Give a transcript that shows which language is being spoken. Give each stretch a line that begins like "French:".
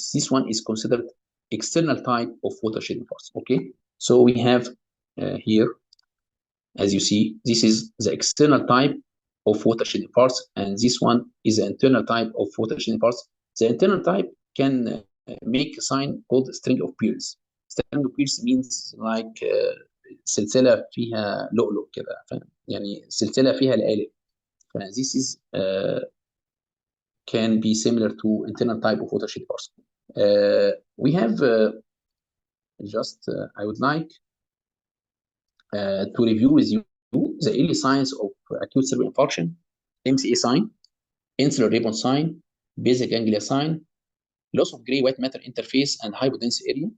English: This one is considered external type of watershed infarcts. Okay, so we have here, as you see, this is the external type of watershed infarcts, and this one is the internal type of watershed infarcts. The internal type can make a sign called string of pearls.
Arabic: String of pearls means like سلسلة فيها لؤلؤ كده، يعني سلسلة فيها لآلئ.
English: This is can be similar to internal type of watershed infarcts. We have I would like to review with you the early signs of acute cerebral infarction: MCA sign, insular ribbon sign, basic ganglia sign, loss of gray-white matter interface, and hypodense area.